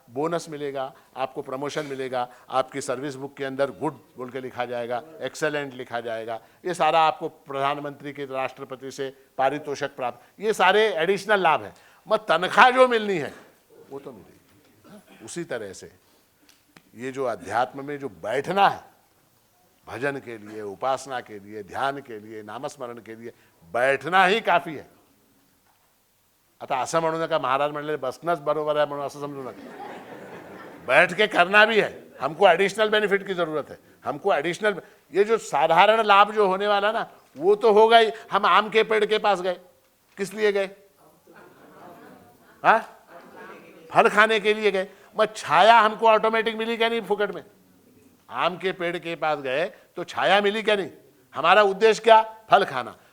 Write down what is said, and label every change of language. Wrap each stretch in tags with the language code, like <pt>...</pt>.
<hi>Bonus मिलेगा, आपको promotion मिलेगा, आपकी सर्विस बुक के अंदर गुड बोल के लिखा जाएगा, एक्सेलेंट लिखा जाएगा, ये सारा आपको प्रधानमंत्री के, राष्ट्रपति से पारितोषिक प्राप्त, ये सारे एडिशनल लाभ है। मत तनख्वाह जो मिलनी है वो तो मिलेगी। उसी तरह से ये जो अध्यात्म में जो बैठना है, भजन के लिए, उपासना के लिए, ध्यान के लिए, नामस्मरण के लिए बैठना ही काफी है।</hi> <mr>आता असं म्हणू नका महाराज म्हणले बसणंच बरोबर आहे म्हणून असं समजू नका,</mr> <hi>बैठ के करना भी है। हमको एडिशनल बेनिफिट की जरूरत है, हमको एडिशनल, ये जो साधारण लाभ जो होने वाला ना वो तो होगा ही। हम आम के पेड़ के पास गए, किस लिए गए? हाँ, फल खाने के लिए गए। मत छाया हमको ऑटोमेटिक मिली क्या नहीं फुकट में? आम के पेड़ के पास गए तो छाया मिली क्या नहीं? हमारा उद्देश्य क्या? फल खाना।</hi>